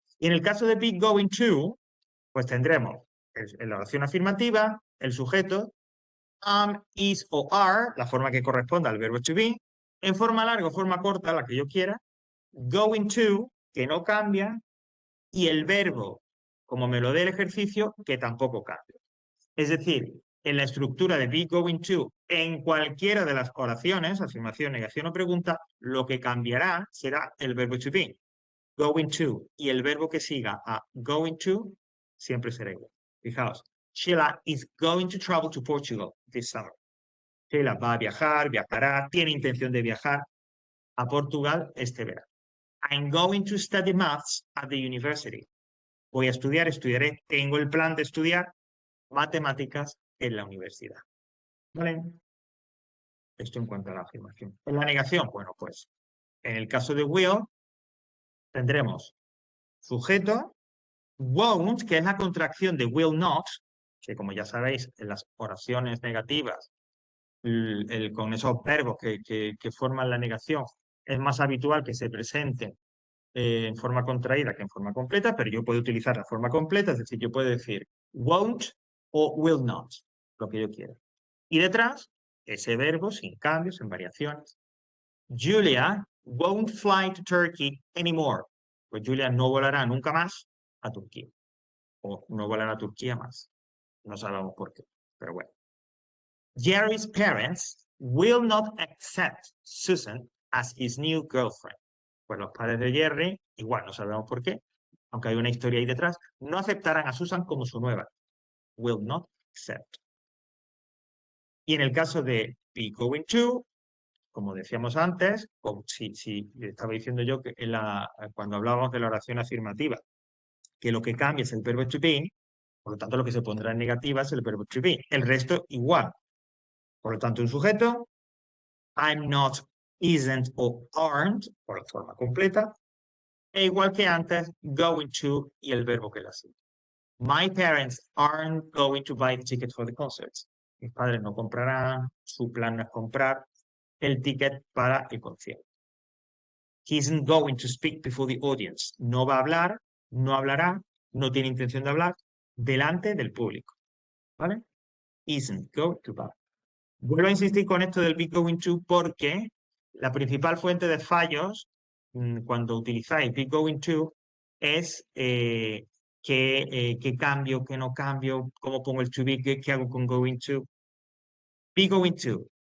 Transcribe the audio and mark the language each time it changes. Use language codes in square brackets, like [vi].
[es] Y en el caso de be going to, pues tendremos en la oración afirmativa el sujeto is o are, la forma que corresponda al verbo to be, en forma larga o forma corta, la que yo quiera, going to, que no cambia, y el verbo, como me lo dé el ejercicio, que tampoco cambia. Es decir, en la estructura de be going to, en cualquiera de las oraciones, afirmación, negación o pregunta, lo que cambiará será el verbo to be. Going to y el verbo que siga a going to siempre será igual. Fijaos, [en] Sheila is going to travel to Portugal this summer. [es] Sheila va a viajar, viajará, tiene intención de viajar a Portugal este verano. [en] I'm going to study maths at the university. [es] Voy a estudiar, estudiaré, tengo el plan de estudiar matemáticas en la universidad. ¿Vale? Esto en cuanto a la afirmación. En la negación, bueno, pues en el caso de will tendremos sujeto, won't, que es la contracción de will not, que como ya sabéis, en las oraciones negativas, con esos verbos que forman la negación, es más habitual que se presenten en forma contraída que en forma completa, pero yo puedo utilizar la forma completa, es decir, yo puedo decir won't o will not, lo que yo quiera. Y detrás, ese verbo sin cambios, en variaciones. [en] Julia won't fly to Turkey anymore. [es] Pues Julia no volará nunca más a Turquía. O no volará a Turquía más. No sabemos por qué, pero bueno. [en] Jerry's parents will not accept Susan as his new girlfriend. [es] Pues los padres de Jerry, igual no sabemos por qué, aunque hay una historia ahí detrás, no aceptarán a Susan como su nueva. [en] Will not accept. [es] Y en el caso de be going to, como decíamos antes, si estaba diciendo yo que cuando hablábamos de la oración afirmativa, que lo que cambia es el verbo to be, por lo tanto lo que se pondrá en negativa es el verbo to be. El resto igual. Por lo tanto, un sujeto, I'm not, isn't o aren't, por la forma completa, e igual que antes, going to y el verbo que la sigue. [en] My parents aren't going to buy the ticket for the concert. [es] Mis padres no comprarán, su plan no es comprar el ticket para el concierto. [en] He isn't going to speak before the audience. [es] No va a hablar, no hablará, no tiene intención de hablar delante del público. ¿Vale? [en] Isn't going to buy. [es] Vuelvo a insistir con esto del be going to porque la principal fuente de fallos cuando utilizáis be going to es qué cambio, qué no cambio, cómo pongo el to be, qué hago con going to. Be going to.